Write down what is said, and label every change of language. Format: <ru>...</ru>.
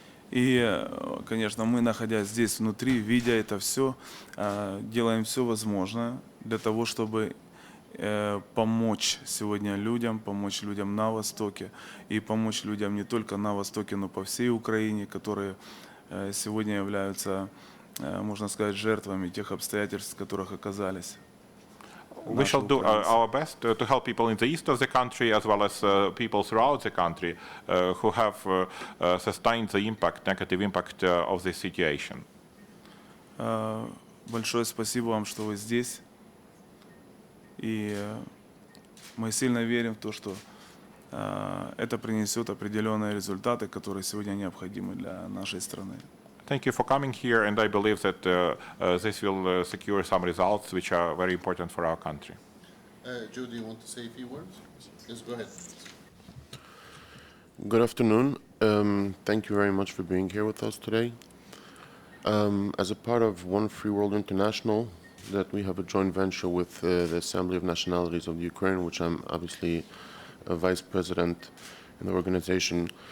<ru>И, конечно, мы, находясь здесь внутри, видя это все, делаем все возможное для того, чтобы помочь сегодня людям, помочь людям на Востоке и помочь людям не только на Востоке, но по всей Украине, которые сегодня являются, можно сказать, жертвами тех обстоятельств, в которых оказались.</ru> <en>We shall do our best to help people in the east of the country as well as people throughout the country who have sustained the negative impact of this situation.</en> <ru>Большое спасибо вам, что вы здесь. И мы сильно верим в то, что это принесет определенные результаты, которые сегодня необходимы для нашей страны.</ru> <en>Thank you for coming here, and I believe that this will secure some results which are very important for our country. Joe, do you want to say a few words? Yes, go ahead. Good afternoon. Thank you very much for being here with us today. As a part of One Free World International, that we have a joint venture with the Assembly of Nationalities of the Ukraine, which I'm obviously a vice president in the organization.</en>